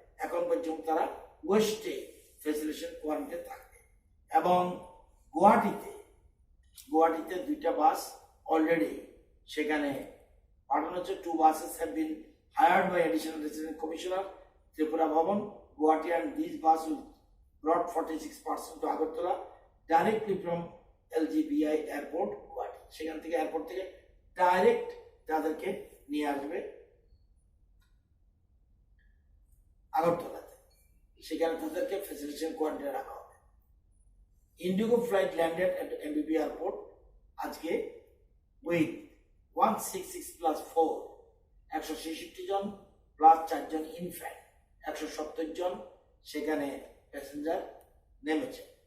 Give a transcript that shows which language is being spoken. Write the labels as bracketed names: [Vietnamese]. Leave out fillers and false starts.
[Bangla] এখন পর্যন্ত তারা ওয়েস্টে ফ্যাসিলিটেশন কোয়ারেন্টাইনে থাকবে এবং গুয়াহাটিতে 2টা বাস অলরেডি সেখানে পাঠানো হচ্ছে। [English] 2 buses have been hired by Additional Resident Commissioner Tripura Bhavan, Guwahati, and these buses will brought 46% to Agartala directly from LGBI Airport, Guwahati. [Bangla] সেখান থেকে এয়ারপোর্ট থেকে ডাইরেক্ট তাদেরকে নিয়ে আসবে আগরতলাতে, সেখানে তাদেরকে ফ্যাসিলিটেশন কোয়ারেন্টাইনে রাখা হবে। [English] IndiGo flight landed at [Bangla] MBP এয়ারপোর্ট আজকে with 166 + 4, 166 John plus 4 John infant, 170 জন সেখানে প্যাসেঞ্জার নেমেছে।